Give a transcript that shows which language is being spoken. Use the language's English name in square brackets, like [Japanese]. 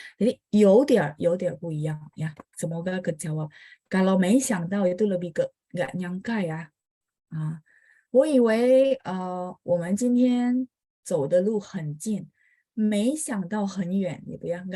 [Chinese] Jadi 有点不一样 ya. [Indonesian] Semoga kejawab. Kalau 没想到 itu lebih ke nggak nyangka ya. [Chinese] 我以为我们今天走的路很近，没想到很远gitu ya.